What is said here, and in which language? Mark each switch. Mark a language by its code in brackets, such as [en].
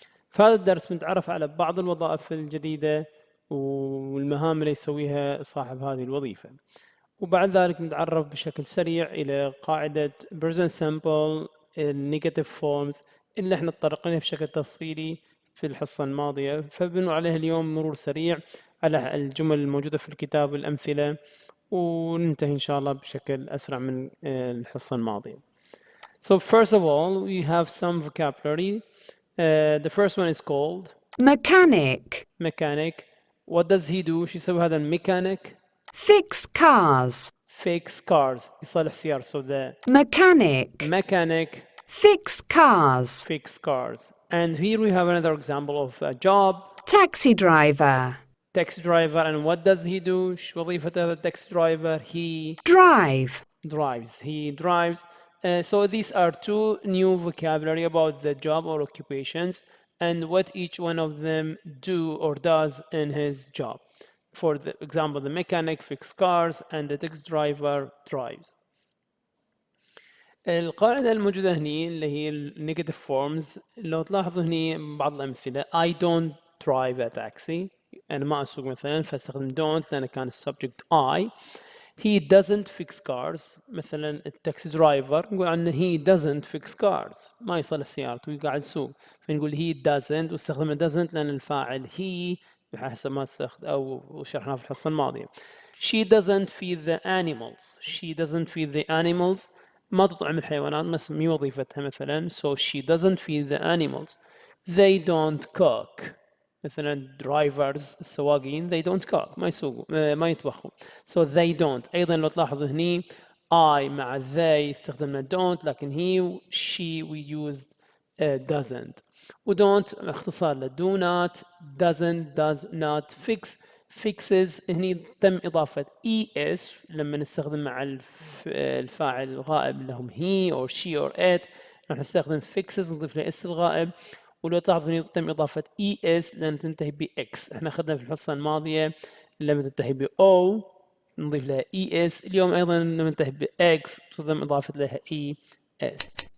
[ar] في هذا الدرس بنتعرف على بعض الوظائف الجديدة والمهام اللي يسويها صاحب هذه الوظيفة، وبعد ذلك نتعرف بشكل سريع إلى قاعدة [en] present simple negative forms [ar] اللي احنا تطرقنا بشكل تفصيلي في الحصة الماضية، فبنمر عليها اليوم مرور سريع على الجمل الموجودة في الكتاب والأمثلة، وننتهي إن شاء الله بشكل أسرع من الحصة الماضية. [en] So first of all, we have some vocabulary. The first one is called mechanic. Mechanic. What does he do? [ar] شو يسوي هذا الميكانيك؟ [en] Fix cars. Fix cars. [ar] يصلح سيارة. [en] So the mechanic fix cars. Fix cars. And here we have another example of a job. Taxi driver. Taxi driver. And what does he do? [ar] شو وظيفة هذا [en] taxi driver? He drives. He drives. So these are two new vocabulary about the job or occupations and what each one of them do or does in his job. For the example, the mechanic fixes cars and the taxi driver drives. [ar] القاعدة الموجودة هني اللي هي negative forms، لو تلاحظوا هني بعض الأمثلة [en] I don't drive a taxi، [ar] أنا ما أسوق مثلا فاستخدم don't لأن كان subject I. [en] He doesn't fix cars، [ar] مثلا التاكسي درايفر نقول عنه [en] he doesn't fix cars، [ar] ما يصلح سيارته وقاعد يسوق، فنقول [en] he doesn't [ar] واستخدم doesn't لأن الفاعل he بحسب ما استخدم أو شرحناه في الحصة الماضية. [en] She doesn't feed the animals. She doesn't feed the animals. [ar] ما تطعم الحيوانات، بس مي وظيفتها مثلا. [en] So she doesn't feed the animals. They don't cook. [ar] مثلا drivers السواقين [en] they don't cook، [ar] ما يسوقوا ما يطبخوا. [en] So they don't. [ar] أيضا لو تلاحظوا هني I مع they استخدمنا don't، لكن [en] he she we used doesn't. [ar] و don't اختصار ل do not، doesn't does not. fixes هني تم إضافة es لما نستخدم مع الفاعل الغائب لهم [en] he or she or it، [ar] راح نستخدم fixes نضيف له اس الغائب. ولو تلاحظوا تم إضافة es لأن تنتهي ب x، احنا أخذنا في الحصة الماضية لما تنتهي ب o نضيف لها es، اليوم أيضا لما تنتهي ب x تم إضافة لها es.